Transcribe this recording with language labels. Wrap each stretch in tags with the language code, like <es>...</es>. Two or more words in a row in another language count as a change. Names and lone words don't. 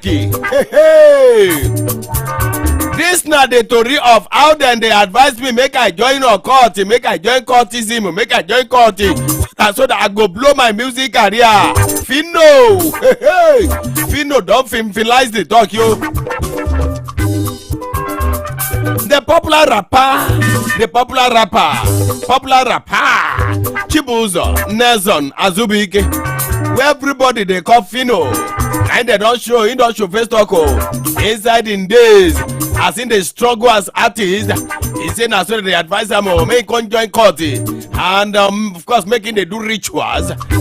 <pcm>Hey. This na the story of how dem dey advise me make I join occult, make I join cultism, make I join cult so that I go blow my music career. Fino, Fino don finalize the talk yo. The popular rapper, Chibuzo, Nelson, Azubike, where everybody they call Fino, and he don't show face talk inside in days, as in the struggle as artist, he say na so they advise him make him join court, and of course making they do rituals,</pcm>